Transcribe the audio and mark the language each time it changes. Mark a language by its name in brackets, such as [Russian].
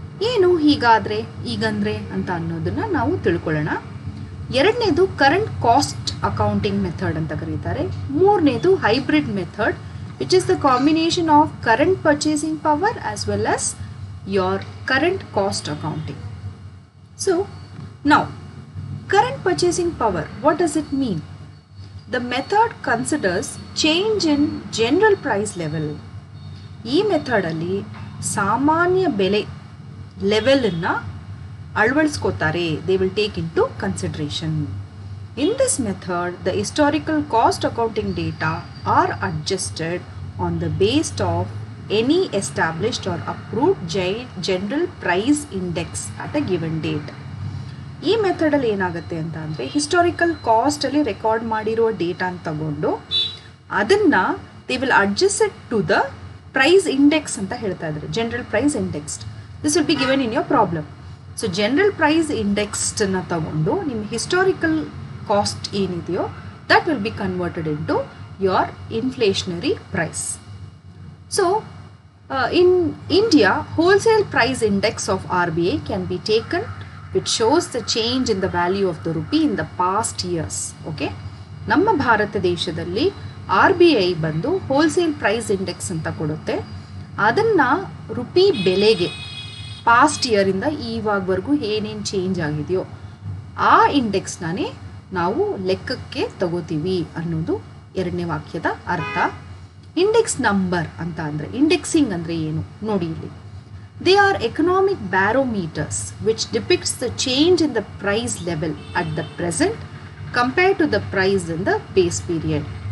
[Kannada] ಏನು ಹೀಗಾದ್ರೆ ಈಗಂದ್ರೆ ಅಂತ ಅನ್ನೋದನ್ನ ನಾವು ತಿಳ್ಕೊಳ್ಳೋಣ. ಎರಡನೇದು ಕರೆಂಟ್ ಕಾಸ್ಟ್ ಅಕೌಂಟಿಂಗ್ ಮೆಥಡ್ ಅಂತ ಕರೀತಾರೆ. ಮೂರನೇದು [English] Hybrid method which is the combination of current purchasing power as well as your current cost accounting. So now current purchasing power, what does it mean? The method considers change in general price level. [Kannada] ಈ method ಅಲ್ಲಿ ಸಾಮಾನ್ಯ ಬೆಲೆ level ಅನ್ನ ಅಳವಡಿಸ್ಕೋತಾರೆ. [English] They will take into consideration. In this method, the historical cost accounting data are adjusted on the basis of any established or approved general price index at a given date. [Kannada] ಈ ಮೆಥಡಲ್ಲಿ ಏನಾಗುತ್ತೆ ಅಂತ ಅಂದರೆ historical ಕಾಸ್ಟಲ್ಲಿ record ಮಾಡಿರೋ ಡೇಟಾನ ತಗೊಂಡು ಅದನ್ನು [English] they will adjust it to the price index [Kannada] ಅಂತ ಹೇಳ್ತಾ ಇದ್ದಾರೆ. [English] General price indexed this will be given in your problem. So general price [Kannada] ಇಂಡೆಕ್ಸ್ಡನ್ನ ತಗೊಂಡು ನಿಮ್ಮ ಹಿಸ್ಟಾರಿಕಲ್ ಕಾಸ್ಟ್ ಏನಿದೆಯೋ [English] That will be converted into your inflationary price. So in India wholesale price index of RBI can be taken which shows the change in the value of the rupee in the past years. [Kannada] Okay, ನಮ್ಮ ಭಾರತ ದೇಶದಲ್ಲಿ RBI ಬಂದು wholesale price index ಅಂತ ಕೊಡುತ್ತೆ. ಅದನ್ನು rupee ಬೆಲೆಗೆ past ಇಯರಿಂದ ಇವಾಗವರೆಗೂ ಏನೇನು change ಆಗಿದೆಯೋ ಆ ಇಂಡೆಕ್ಸ್ನೇ ನಾವು ಲೆಕ್ಕಕ್ಕೆ ತಗೋತೀವಿ ಅನ್ನೋದು ಎರಡನೇ ವಾಕ್ಯದ ಅರ್ಥ. ಇಂಡೆಕ್ಸ್ ನಂಬರ್ ಅಂತ ಅಂದರೆ ಇಂಡೆಕ್ಸಿಂಗ್ ಅಂದರೆ ಏನು ನೋಡಿ ಇಲ್ಲಿ. [English] They are economic barometers which depicts the change in the price level at the present compared to the price in the base period.